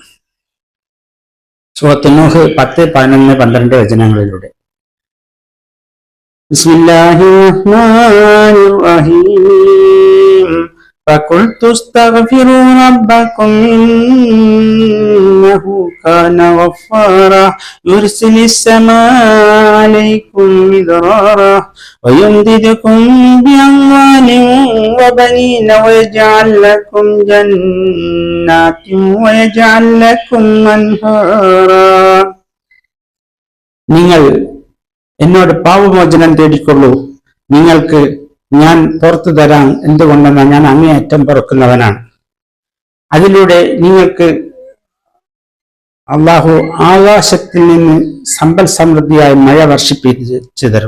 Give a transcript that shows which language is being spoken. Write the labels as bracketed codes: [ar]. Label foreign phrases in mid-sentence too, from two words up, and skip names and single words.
[ml] സൂറത്ത് നൂഹ് 10, 11, 12 വചനങ്ങളിലൂടെ ബിസ്മില്ലാഹിർ [ar] الرحمن الرحيم فقلت استغفروا ربكم إنه كان غفارا يرسل السماء عليكم مدرارا ويمددكم بأموال وبنين ويجعل لكم جنات ويجعل لكم أنهارا. [ml] നിങ്ങൾ എന്നോട് പാപമോചനം തേടിക്കൊള്ളൂ, നിങ്ങൾക്ക് ഞാൻ പുറത്തു തരാം. എന്തുകൊണ്ടെന്നാൽ ഞാൻ അങ്ങേയറ്റം പൊറുക്കുന്നവനാണ്. അതിലൂടെ നിങ്ങൾക്ക് അള്ളാഹു ആകാശത്തിൽ നിന്ന് സമ്പൽ സമൃദ്ധിയായി മഴ വർഷിപ്പിച്ചു തരും.